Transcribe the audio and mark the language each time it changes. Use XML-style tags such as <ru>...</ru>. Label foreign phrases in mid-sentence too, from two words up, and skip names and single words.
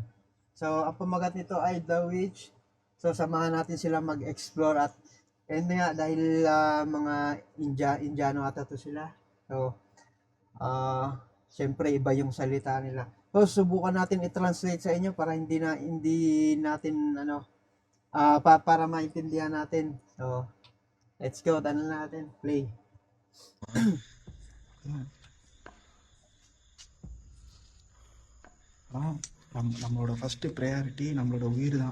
<tl>So ang pamagat nito ay The Witch. So samahan natin sila mag-explore at nga dahil mga Indiano ata to sila. So syempre iba yung salita nila. So subukan natin i-translate sa inyo para hindi natin para maintindihan natin.</tl> <en>So, let's go.</en> <tl>Tanong natin. Play.</tl> <ta>நம்மளோட</ta> <en>first priority</en> <ta>நம்மளோட உயிர் தான்.</ta>